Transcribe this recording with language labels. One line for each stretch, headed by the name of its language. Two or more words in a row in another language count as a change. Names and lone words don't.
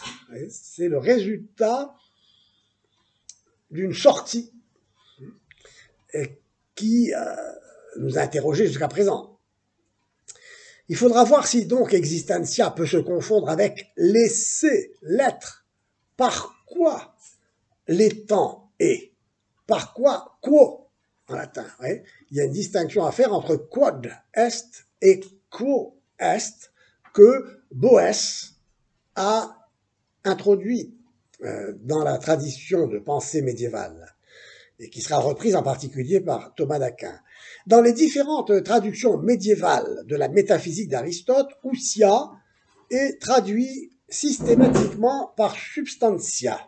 French: C'est le résultat d'une sortie qui nous a interrogés jusqu'à présent. Il faudra voir si donc existentia peut se confondre avec l'essai, l'être. Par quoi l'étant est? Par quoi quo en latin? Il y a une distinction à faire entre
Latin: quod est
French: et
Latin: quo est
French: que Boès a introduit dans la tradition de pensée médiévale et qui sera reprise en particulier par Thomas d'Aquin. Dans les différentes traductions médiévales de la métaphysique d'Aristote, ousia est traduit systématiquement par substantia.